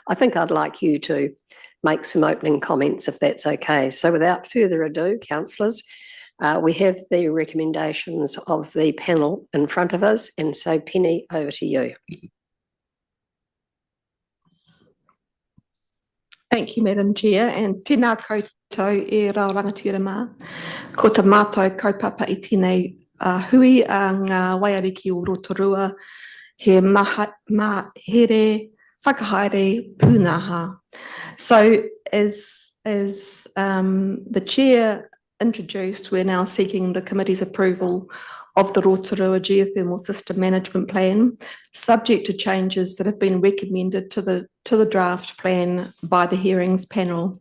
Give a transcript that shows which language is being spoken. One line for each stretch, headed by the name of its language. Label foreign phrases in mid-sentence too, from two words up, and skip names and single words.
English: I think I'd like you to make some opening comments, if that's okay. So without further ado, councillors, we have the recommendations of the panel in front of us, and so Penny, over to you. Thank you, Madam Chair, and
Māori: tēnā koutou e rau rangatira mā. Ko tā mātou kaupapa I tēnei hui a ngā waiariki o Rotorua, he mahere whakahaere pūnaha.
English: So as the Chair introduced, we're now seeking the committee's approval of the Rotorua Geothermal System Management Plan, subject to changes that have been recommended to the draft plan by the hearings panel.